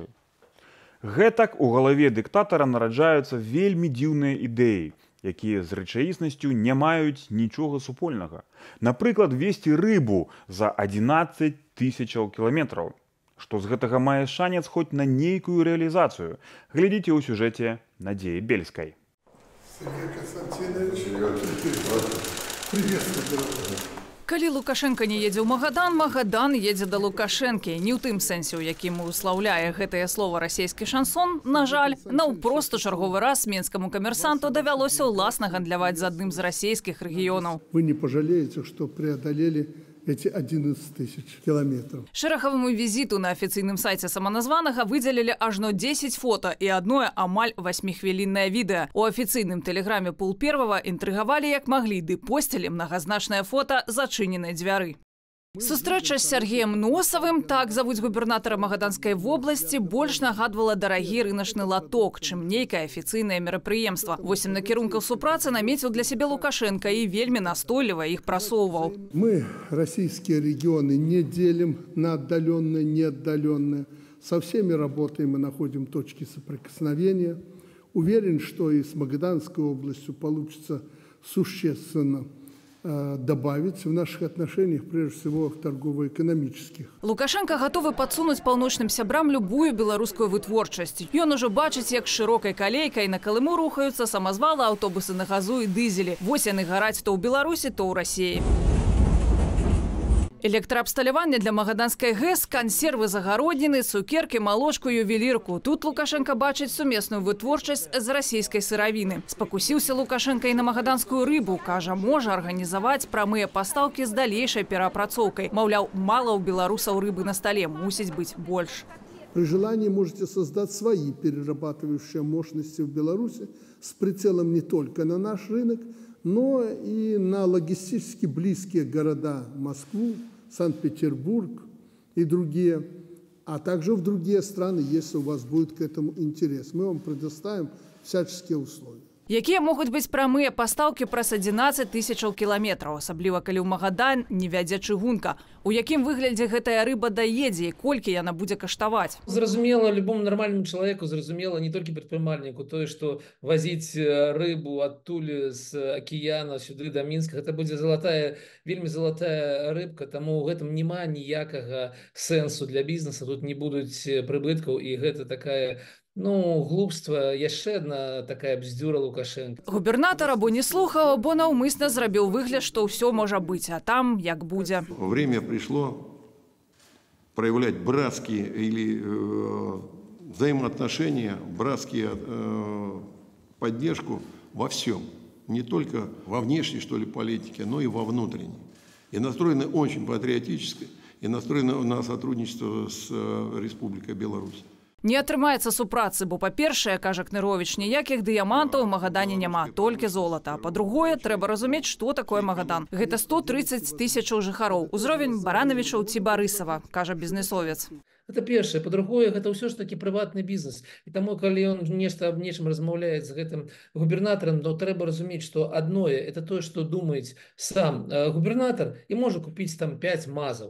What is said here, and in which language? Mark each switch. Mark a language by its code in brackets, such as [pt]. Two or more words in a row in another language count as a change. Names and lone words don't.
[be] Гэтак у галаве дыктатара нараджаюцца вельмі дзіўныя ідэі, якія з рэчаіснасцю не маюць нічога супольнага. Напрыклад, весці рыбу за 11 000 кіламетраў. Што з гэтага мае шанец хоць на нейкую рэалізацыю. Глядзіце ў сюжэце Надзеі Бельскай. [ru] Сергей Константинович, приветствую, дорогой. [be] Калі Лукашенко не едзе ў Магадан, Магадан едзе да Лукашэнкі. Не ў тым сэнсе, у якім услаўляе гэтае слова расійскі шансон, на жаль, наўпрост у чарговы раз мінскаму камерсанту давялося ўласна гандляваць з адным з расійскіх рэгіёнаў. [ru] Вы не пожалеете, что преодолели эти 11 000 километров. [be] Шэрагаваму візіту на афіцыйным сайце саманазванага выдзелілі ажно 10 фота і адное амаль 8-хвіліннае відэа. У афіцыйным тэлеграме Пул Первого інтрыгавалі як маглі, ды посцілі мнагазначнае фота зачыненай дзвяры. Сустрэча з Сергеем Носавым, так завуць губернатара Магаданскай вобласці, больш нагадвала дарагі рыначны латок, чым нейкае афіцыйнае мерапрыемства. 8 накірункаў супрацы намеціў для сябе Лукашенко і вельмі настойліва іх прасоўваў. [ru] Мы российские регионы не делим на отдаленные, неотдаленные. Со всеми работаем и находим точки соприкосновения. Уверен, что и с Магаданской областью получится существенно добавить в наших отношениях, прежде всего, торгово-экономических. [be] Лукашенко готовы подсунуть паўночным сябрам любую беларускую вытворчасць. Ён ужо бачыць, як шырокай калейкай на Калыму рухаюцца самазвалы, аўтобусы на газу і дызелі. Вось яны гараць то ў Беларусі, то ў Расіі. Электраабсталяванне для Магаданскай ГЭС, кансервы загародніны, цукеркі, малочку, ювелірку. Тут Лукашенко бачыць сумесную вытворчасць з расійскай сыравіны. Спакусіўся Лукашенко і на магаданскую рыбу. Кажа, можа арганізаваць прамыя пастаўкі з далейшай пераапрацоўкай. Маўляў, мала ў беларусаў рыбы на стале, мусіць быць больш. [ru] При желании можете создать свои перерабатывающие мощности в Беларуси с прицелом не только на наш рынок, но и на логистически близкие города Москву, Санкт-Петербург и другие, а также в другие страны, если у вас будет к этому интерес. Мы вам предоставим всяческие условия. [be] Якія могуць быць прамыя пастаўкі праз 11 тысячаў кіламетраў, асабліва калі ў Магадань не вядзе чыгунка. У якім выглядзе гэтая рыба даедзе і колькі яна будзе каштаваць? Зразумела, [ru] любому нормальному человеку, [be] зразумела, не толькі прадпрымальніку, тое, што вазіць рыбу адтуль з акіяна сюды да Мінска, гэта будзе вельмі залатая рыбка, таму ў гэтым няма ніякага сэнсу для бізнеса, тут не будуць прыбыткаў, і гэта такая глупства, яшчэ одна такая бздюра Лукашенко. Губернатор або не слухаў, або наўмысна зрабіў выгляд, што ўсё можа быць, а там як будзе. [ru] Время пришло проявлять братские или взаимоотношения, братские поддержку во всем. Не только во внешней, что ли, политике, но и во внутренней. И настроены очень патриотически, и настроены на сотрудничество с Республикой Беларусь. [be] Не атрымаецца супрацы, бо, па-першае, кажа Кныровіч, ніякіх дыямантаў у Магадані няма, толькі золата. А па-другое, трэба разумець, што такое Магадан. Гэта 130 тысячаў жыхароў. Узровень Баранавічаў ці Барысава, кажа бізнесовец. Это першае. Па-другое, гэта ўсё ж такі прыватны бізнес. І таму, калі ён нешта аб нечым размаўляе з гэтым губернатарам, то трэба разумець, што адное, это тое, што думаюць сам губернатар, і можа купіць там 5 мазаў.